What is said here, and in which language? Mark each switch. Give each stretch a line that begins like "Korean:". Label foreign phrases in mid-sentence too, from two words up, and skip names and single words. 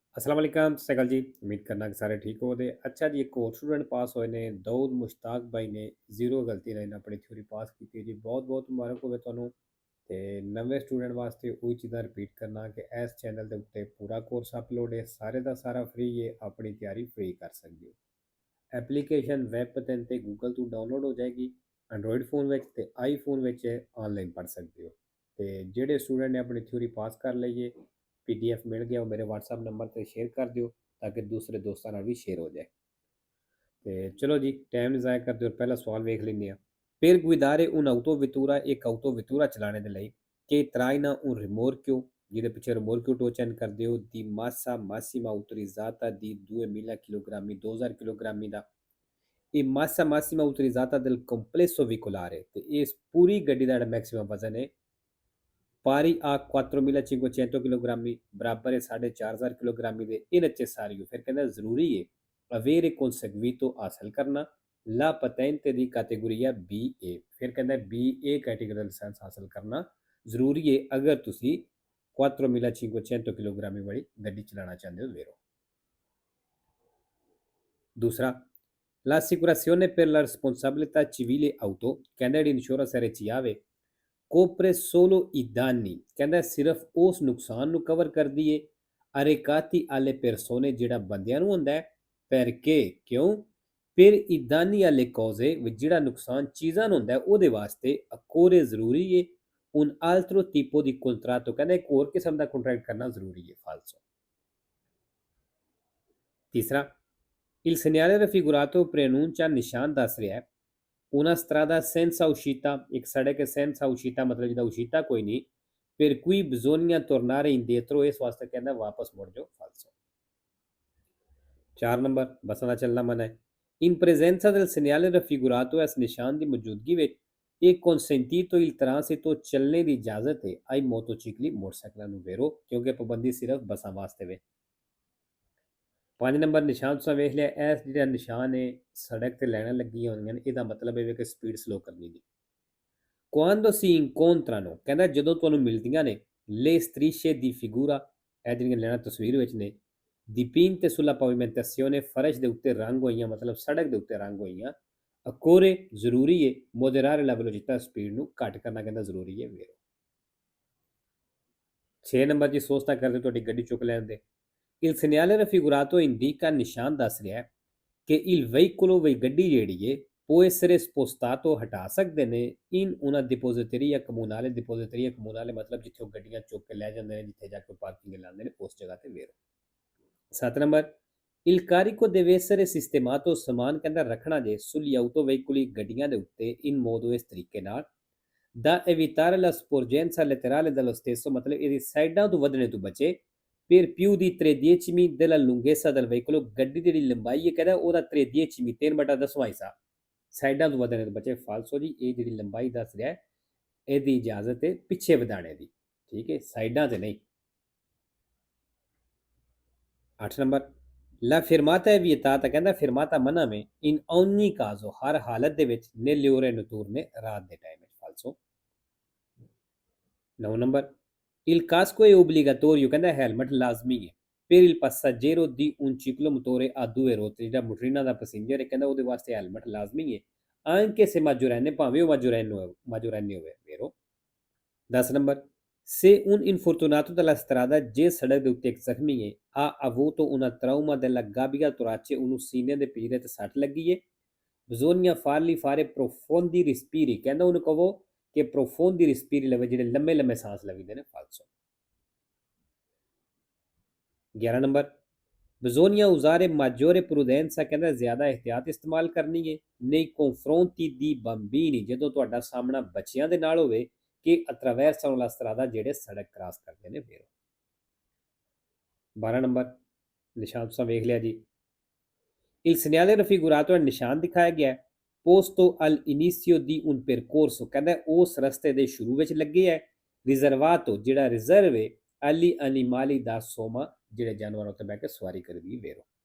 Arabic: السلام عليكم
Punjabi: ਸਤ ਸ੍ਰੀ ਅਕਾਲ ਜੀ। ਉਮੀਦ ਕਰਨਾ ਕਿ ਸਾਰੇ ਠੀਕ ਹੋ। ਅੱਛਾ ਜੀ, ਏਕ ਔਰ ਸਟੂਡੈਂਟ ਪਾਸ ਹੋਏ ਨੇ ਦਾਊਦ ਮੁਸ਼ਤਾਕ ਭਾਈ ਨੇ ਜ਼ੀਰੋ ਗਲਤੀ ਨਾਲ ਅਪਣੀ ਥਿਊਰੀ ਪਾਸ ਕੀ ਜੀ। ਬਹੁਤ ਬਹੁਤ ਮੁਬਾਰਕ ਹੋਵੇ ਤੁਹਾਨੂੰ। ਤੇ ਨਵੇਂ ਸਟੂਡੈਂਟ ਵਾਸਤੇ ਉਹੀ ਚੀਜ਼ਾਂ ਰਿਪੀਟ ਕਰਨਾ ਕਿ ਇਸ ਚੈਨਲ ਦੇ ਉੱਤੇ ਪੂਰਾ ਕੋਰਸ ਅਪਲੋਡ ਹੈ, ਸਾਰੇ ਦਾ ਸਾਰਾ ਫ੍ਰੀ ਹੈ, ਆਪਣੀ ਤਿਆਰੀ ਫ੍ਰੀ ਕਰ ਸਕਦੇ ਹੋ। ਐਪਲੀਕੇਸ਼ਨ ਵੈਬ ਪਤਨ ਤੇ ਗੂਗਲ ਤੋਂ ਡਾਊਨਲੋਡ ਹੋ ਜਾਏਗੀ। ਐਂਡਰੋਇਡ ਫੋਨ ਵਿੱਚ ਤੇ ਆਈਫੋਨ ਵਿੱਚ ਆਨਲਾਈਨ ਪੜ੍ਹ ਸਕਦੇ ਹੋ। ਤੇ ਜਿਹੜੇ ਸਟੂਡੈਂਟ ਨੇ ਆਪਣੀ ਥਿਊਰੀ ਪਾਸ ਕਰ ਲਈਏ, ਪੀਡੀਐਫ ਮਿਲ ਗਿਆ, ਉਹ ਮੇਰੇ WhatsApp ਨੰਬਰ ਤੇ ਸ਼ੇਅਰ ਕਰ ਦਿਓ ਤਾਂ ਕਿ ਦੂਸਰੇ ਦੋਸਤਾਂ ਨਾਲ ਵੀ ਸ਼ੇਅਰ ਹੋ ਜਾਏ। ਤੇ ਚਲੋ ਜੀ, ਟਾਈਮ ਜ਼ਾਇਆ ਕਰਦੇ ਹੋ, ਪਹਿਲਾ ਸਵਾਲ ਵੇਖ ਲੈਂਦੇ ਹਾਂ।
Italian: Per guidare un'autovettura e autovettura
Punjabi: ਚਲਾਣੇ ਦੇ ਲਈ
Italian: che traina un rimorchio,
Punjabi: ਜਿਹਦੇ ਪਿੱਛੇ ਰਿਮੋਰਕਿਓ ਟੋਚਨ ਕਰਦੇ ਹੋ,
Italian: di massa massima autorizzata di 2000 kg, 2000 kg
Punjabi: ਦਾ ਇਹ
Italian: massa massima autorizzata del complesso veicolare,
Punjabi: ਤੇ ਇਸ ਪੂਰੀ ਗੱਡੀ ਦਾ ਜਿਹੜਾ ਮੈਕਸਿਮਮ ਵਜ਼ਨ ਹੈ
Italian: pari a 4500 kg,
Punjabi: ਬਰਾਬਰ ਹੈ 4500 kg ਦੇ। ਇਹ necessario, ਫਿਰ ਕਹਿੰਦਾ ਜ਼ਰੂਰੀ ਹੈ
Italian: avere conseguito
Punjabi: ਹਾਸਲ ਕਰਨਾ
Italian: la patente
Punjabi: ਦੀ categoria BA, ਫਿਰ ਕਹਿੰਦਾ BA ਕੈਟੇਗਰੀ ਦਾ ਲਾਇਸੈਂਸ ਹਾਸਲ ਕਰਨਾ ਜ਼ਰੂਰੀ ਹੈ ਅਗਰ ਤੁਸੀਂ 4500 kg ਵਾਲੀ ਗੱਡੀ ਚਲਾਉਣਾ ਚਾਹੁੰਦੇ ਹੋ ਵੇਰੋ। ਦੂਸਰਾ,
Italian: l'assicurazione per la responsabilità civile auto,
Punjabi: ਕਹਿੰਦਾ ਜਿਹੜੀ ਇੰਸ਼ੋਰੈਂਸ ਇਹਦੇ 'ਚ ਆਵੇ
Italian: copre solo i danni,
Punjabi: ਕਹਿੰਦਾ ਸਿਰਫ ਉਸ ਨੁਕਸਾਨ ਨੂੰ ਕਵਰ ਕਰਦੀ ਏ
Italian: arrecati alle persone,
Punjabi: ਜਿਹੜਾ ਬੰਦਿਆਂ ਨੂੰ ਹੁੰਦਾ ਹੈ।
Italian: perché
Punjabi: ਕਿਉਂ? ਫਿਰ
Italian: i danni alle cose,
Punjabi: ਜਿਹੜਾ ਨੁਕਸਾਨ ਚੀਜ਼ਾਂ ਨੂੰ ਹੁੰਦਾ ਹੈ ਉਹਦੇ ਵਾਸਤੇ ਅਕੋਰੇ ਜ਼ਰੂਰੀ ਏ
Italian: un altro tipo di contratto,
Punjabi: ਕਹਿੰਦਾ ਇੱਕ ਹੋਰ ਕਿਸਮ ਦਾ ਕੰਟਰੈਕਟ ਕਰਨਾ ਜ਼ਰੂਰੀ ਹੈ ਫਾਲਸੋ। ਤੀਸਰਾ,
Italian: il segnale raffigurato preannuncia
Punjabi: ਨਿਸ਼ਾਨ ਦੱਸ ਰਿਹਾ ਹੈ
Italian: una strada senza uscita,
Punjabi: ਇੱਕ ਸੜਕ ਹੈ
Italian: senza uscita
Punjabi: ਮਤਲਬ ਜਿਹਦਾ uscita ਕੋਈ ਨਹੀਂ,
Italian: per cui bisogna tornare indietro,
Punjabi: ਇਸ ਵਾਸਤੇ ਕਹਿੰਦਾ ਵਾਪਸ ਮੁੜ ਜਾਓ ਫਾਲਸੋ। 4 ਨੰਬਰ, ਬੱਸਾਂ ਦਾ ਚੱਲਣਾ ਮਨਾ ਹੈ।
Italian: in presenza del segnale raffigurato,
Punjabi: ਇਸ ਨਿਸ਼ਾਨ ਦੀ ਮੌਜੂਦਗੀ ਵਿੱਚ ਇਹ
Italian: consentito il transito,
Punjabi: ਚੱਲਣੇ ਦੀ ਇਜਾਜ਼ਤ ਹੈ
Italian: ai motocicli,
Punjabi: ਮੋਟਰਸਾਈਕਲਾਂ ਨੂੰ ਵੇਰੋ, ਕਿਉਂਕਿ ਪਾਬੰਦੀ ਸਿਰਫ ਬੱਸਾਂ ਵਾਸਤੇ ਵੇ। 5 ਨੰਬਰ, ਨਿਸ਼ਾਨ ਤੁਸੀਂ ਵੇਖ ਲਿਆ, ਇਸ ਜਿਹੜਾ ਨਿਸ਼ਾਨ ਹੈ ਸੜਕ ਤੇ ਲਾਈਨਾਂ ਲੱਗੀਆਂ ਹੋਈਆਂ ਨੇ, ਇਹਦਾ ਮਤਲਬ ਇਹ ਕਿ ਸਪੀਡ ਸਲੋ ਕਰਨੀ ਦੀ।
Italian: quando si incontrano,
Punjabi: ਕਹਿੰਦਾ ਜਦੋਂ ਤੁਹਾਨੂੰ ਮਿਲਦੀਆਂ ਨੇ
Italian: le strisce di figura,
Punjabi: ਇਹ ਜਿਹੜੀਆਂ ਲਾਈਨਾਂ ਤਸਵੀਰ ਵਿੱਚ ਨੇ
Italian: dipinte sulla pavimentazione,
Punjabi: ਫਰਸ਼ ਦੇ ਉੱਤੇ ਰੰਗ ਹੋਈਆਂ, ਮਤਲਬ ਸੜਕ ਦੇ ਉੱਤੇ ਰੰਗ ਹੋਈਆਂ।
Italian: ਅਕੋਰੇ
Punjabi: ਜ਼ਰੂਰੀ ਹੈ
Italian: moderare la velocità,
Punjabi: ਸਪੀਡ ਨੂੰ ਘੱਟ ਕਰਨਾ ਕਹਿੰਦਾ ਜ਼ਰੂਰੀ ਹੈ ਵੇਰੋ। 6 ਨੰਬਰ ਜੀ, ਸੋਚਤਾ ਕਰਦੇ ਤੁਹਾਡੀ ਗੱਡੀ ਚੁੱਕ ਲੈਣ ਦੇ।
Italian: il segnale raffigurato indica,
Punjabi: ਨਿਸ਼ਾਨ ਦੱਸ ਰਿਹਾ ਕਿ
Italian: il veicolo,
Punjabi: ਵਈ ਗੱਡੀ ਜਿਹੜੀ ਹੈ
Italian: può essere spostato,
Punjabi: ਹਟਾ ਸਕਦੇ ਨੇ
Italian: in una depositoria comunale, depositoria comunale
Punjabi: ਮਤਲਬ ਜਿੱਥੇ ਉਹ ਗੱਡੀਆਂ ਚੁੱਕ ਕੇ ਲੈ ਜਾਂਦੇ ਨੇ, ਜਿੱਥੇ ਜਾ ਕੇ ਪਾਰਕਿੰਗ ਲਾਉਂਦੇ ਨੇ, ਉਸ ਜਗ੍ਹਾ ਤੇ ਵੇਰੋ। 7 ਨੰਬਰ,
Italian: il carico deve essere sistemato,
Punjabi: ਸਮਾਨ ਕਹਿੰਦਾ ਰੱਖਣਾ ਜੇ
Italian: sugli autoveicoli,
Punjabi: ਗੱਡੀਆਂ ਦੇ ਉੱਤੇ
Italian: in modo,
Punjabi: ਇਸ ਤਰੀਕੇ ਨਾਲ
Italian: da evitare la sporgenza laterale dello stesso,
Punjabi: ਮਤਲਬ ਇਹਦੀ ਸਾਈਡਾਂ ਤੋਂ ਵਧਣੇ ਤੋਂ ਬਚੇ।
Italian: per più di 3/10 della lunghezza del veicolo,
Punjabi: ਗੱਡੀ ਦੀ ਜਿਹੜੀ ਲੰਬਾਈ ਹੈ ਕਹਿੰਦਾ ਉਹਦਾ 3/10, 3/10ਵਾਂ ਹਿੱਸਾ ਸਾਈਡਾਂ ਤੋਂ ਵਧਣੇ ਤੋਂ ਬਚੇ ਫਾਲਸੋ ਜੀ। ਇਹ ਜਿਹੜੀ ਲੰਬਾਈ ਦੱਸ ਰਿਹਾ ਇਹਦੀ ਇਜਾਜ਼ਤ ਹੈ ਪਿੱਛੇ ਵਧਾਣੇ ਦੀ, ਠੀਕ ਹੈ, ਸਾਈਡਾਂ ਤੇ ਨਹੀਂ। 8 ਨੰਬਰ,
Italian: la fermata è vietata,
Punjabi: ਕਹਿੰਦਾ ਫਿਰਮਾਤਾ ਮਨਾ में
Italian: in ogni caso,
Punjabi: ਹਰ ਹਾਲਤ ਦੇ ਵਿੱਚ
Italian: nelle ore notturne,
Punjabi: ਰਾਤ ਦੇ ਟਾਈਮ ਵਿੱਚ ਫਾਲਸੋ। 9 ਨੰਬਰ,
Italian: il casco è obbligatorio,
Punjabi: ਕਹਿੰਦਾ ਹੈਲਮਟ ਲਾਜ਼ਮੀ ਹੈ
Italian: per il passeggero di un ciclomotore a due ruote,
Punjabi: ਜਿਹੜਾ ਮੋਟਰੀਨਾ ਦਾ ਪੈਸੇਂਜਰ ਹੈ ਕਹਿੰਦਾ ਉਹਦੇ ਵਾਸਤੇ ਹੈਲਮਟ ਲਾਜ਼ਮੀ ਹੈ
Italian: anche se maggiorenne,
Punjabi: ਭਾਵੇਂ ਉਹ ਮਾਜੋਰੈਨੇ ਹੋਵੇ ਵੇਰੋ। 10 ਨੰਬਰ,
Italian: se un infortunato della strada,
Punjabi: ਜੇ ਸੜਕ ਦੇ ਉੱਤੇ ਇੱਕ ਜ਼ਖਮੀ ਹੈ
Italian: ha avuto una trauma della gabbia torace,
Punjabi: ਉਹਨੂੰ ਸੀਨੇ ਦੇ ਪਿਛਲੇ ਤੇ ਸੱਟ ਲੱਗੀ ਹੈ
Italian: bisogna fargli fare profondi respiri,
Punjabi: ਕਹਿੰਦਾ ਉਹਨੂੰ ਕਹੋ ਕਿ
Italian: profondi respiri
Punjabi: ਲਵੇ, ਜਿਹੜੇ ਲੰਮੇ ਲੰਮੇ ਸਾਂਸ ਲਵੀਦੇ ਨੇ ਫਾਲਸੋ। 11 ਨੰਬਰ,
Italian: bisogna usare maggiore prudenza,
Punjabi: ਕਹਿੰਦਾ ਜ਼ਿਆਦਾ ਇਹਤਿਆਤ ਇਸਤੇਮਾਲ ਕਰਨੀ ਹੈ
Italian: nei confronti di bambini,
Punjabi: ਜਦੋਂ ਤੁਹਾਡਾ ਸਾਹਮਣਾ ਬੱਚਿਆਂ ਦੇ ਨਾਲ ਹੋਵੇ ਕਿ
Italian: attraversano la strada,
Punjabi: ਜਿਹੜੇ ਸੜਕ ਕ੍ਰਾਸ ਕਰਦੇ ਨੇ ਵੇਰੋ। 12 ਨੰਬਰ, ਨਿਸ਼ਾਨ ਤੁਸੀਂ ਵੇਖ ਲਿਆ ਜੀ।
Italian: il segnale raffigurato,
Punjabi: ਨਿਸ਼ਾਨ ਦਿਖਾਇਆ ਗਿਆ
Italian: posto all'inizio di un percorso,
Punjabi: ਕਹਿੰਦਾ ਉਸ ਰਸਤੇ ਦੇ ਸ਼ੁਰੂ ਵਿੱਚ ਲੱਗੇ ਹੈ riservato, ਜਿਹੜਾ ਰਿਜ਼ਰਵ ਹੈ
Italian: agli animali da soma,
Punjabi: ਜਿਹੜੇ ਜਾਨਵਰਾਂ ਉੱਤੇ ਬਹਿ ਕੇ ਸਵਾਰੀ ਕਰਦੀ ਵੇਰੋ।